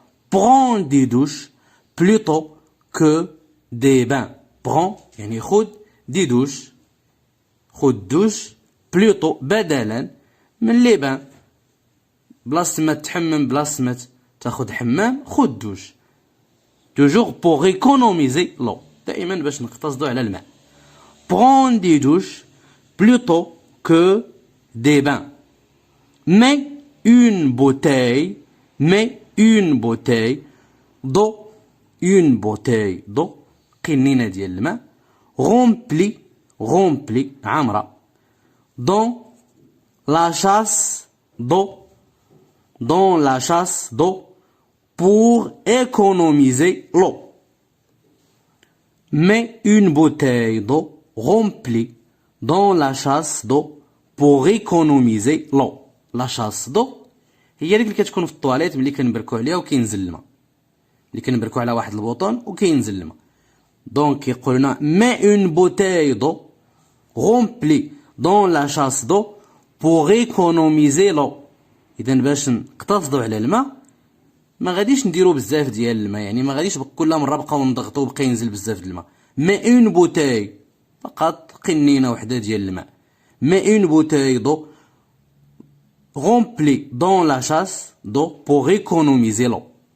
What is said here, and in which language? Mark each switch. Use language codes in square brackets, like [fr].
[fr] Prends des douches plutôt que des bains. Prends [ar] يعني خذ [fr] des douches. [ar] خذ [fr] douche plutôt [ar] بدلا من [fr] les bains. [ar] بلاصة ما تحمم، بلاصة ما تاخذ حمام، خذ douche. [fr] Toujours pour économiser l'eau. [ar] دائما باش نقتصدوا على الماء. [fr] Prends des douches plutôt que des bains. Mets une bouteille d'eau [ar] قنينة ديال الماء [fr] remplie [ar] عامرة [fr] dans la chasse d'eau pour économiser l'eau. Mets une bouteille d'eau remplie dans la chasse d'eau pour économiser l'eau. [ar] La chasse d'eau هي ديك اللي كتكون في الطواليت ملي كنبركو عليها وكينزل الماء، ملي كنبركو على واحد البوطون وكينزل الماء. دونك يقول لنا [fr] mets une bouteille d'eau remplie dans la chasse d'eau pour économiser l'eau. [ar] اذا باش نقتصدوا على الماء ما غاديش نديرو بزاف ديال الماء، يعني ما غاديش كل مره بقاو نضغطوا وبقى ينزل بزاف ديال الماء. [fr] mets une bouteille فقط قنينه وحده ديال الماء. mets une bouteille d'eau remplie dans la chasse d'eau pour économiser l'eau.